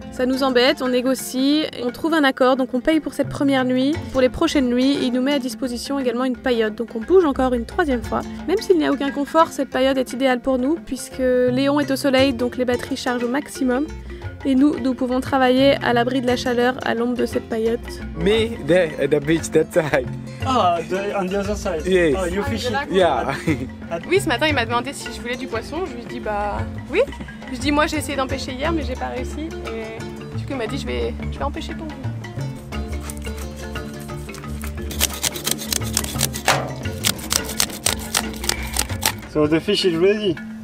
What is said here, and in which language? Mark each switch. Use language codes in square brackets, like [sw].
[fr] Ça nous embête, on négocie, on trouve un accord, donc on paye pour cette première nuit. Pour les prochaines nuits, il nous met à disposition également une paillote, donc on bouge encore une troisième fois. Même s'il n'y a aucun confort, cette paillote est idéale pour nous puisque Léon est au soleil, donc les batteries chargent au maximum. Et nous pouvons travailler à l'abri de la chaleur à l'ombre de cette paillote. [en] Me there at the beach that side. Ah, on the other side. Yes. Oh, you fishing? Yeah. [fr] Oui, ce matin il m'a demandé si je voulais du poisson, je lui ai dit bah oui. Je dis moi j'ai essayé d'en pêcher hier mais j'ai pas réussi et du coup il m'a dit je vais en pêcher pour vous. [en] So the fish is ready.